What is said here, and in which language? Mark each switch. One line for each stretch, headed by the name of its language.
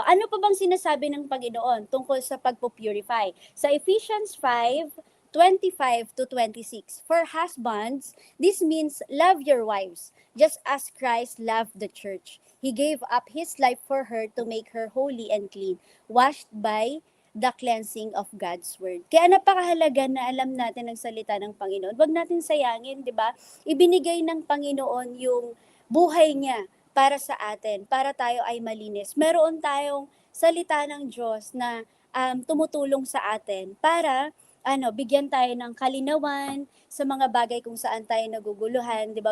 Filipino: Ano pa bang sinasabi ng Panginoon tungkol sa pagpo-purify? Sa Ephesians 5:25 to 26.
English: For husbands, this means love your wives, just as Christ loved the church. He gave up his life for her to make her holy and clean, washed by the cleansing of God's word.
Filipino: Kaya napakahalaga na alam natin ang salita ng Panginoon. Huwag natin sayangin, 'di ba? Ibinigay ng Panginoon yung buhay niya para sa atin, para tayo ay malinis. Meron tayong salita ng Diyos na tumutulong sa atin para bigyan tayo ng kalinawan sa mga bagay kung saan tayo naguguluhan, 'di ba?